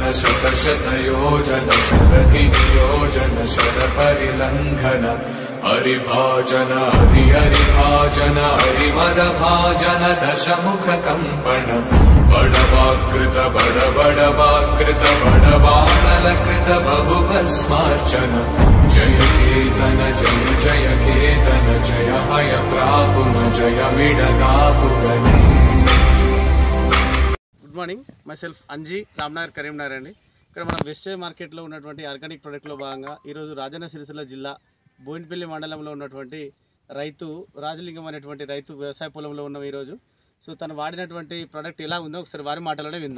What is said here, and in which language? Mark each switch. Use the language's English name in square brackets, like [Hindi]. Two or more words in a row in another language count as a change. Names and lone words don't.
[Sanskrit] शतशतयोजन शरधि नियोजन शरपरिलंघन हरिभाजन हरिभाजन हरिमदभाजन दशमुख कंपन बड़वाकृत बड़वाकृत बड़वानलकृत बहुभस्मार्चन जय केतन जय केतन जय हय प्रापुन जय विडदापुगने। [English] good morning, myself [Telugu] అంజీ, రామ్నగర్ కరీంనగర్ అండి. ఇక్కడ మనం [English] wastage marketlo [Telugu] ఉన్నటువంటి [English] organic productlo [Telugu] భాగంగా ఈరోజు రాజన్న సిరిసిల్ల జిల్లా బోయినపల్లి మండలంలో ఉన్నటువంటి రైతు రాజలింగం అనేటువంటి రైతు వ్యవసాయ పొలంలో ఉన్నాం ఈరోజు. సో తను వాడినటువంటి ప్రోడక్ట్ ఎలా ఉందో ఒకసారి వారి మాటలోనే విందాం.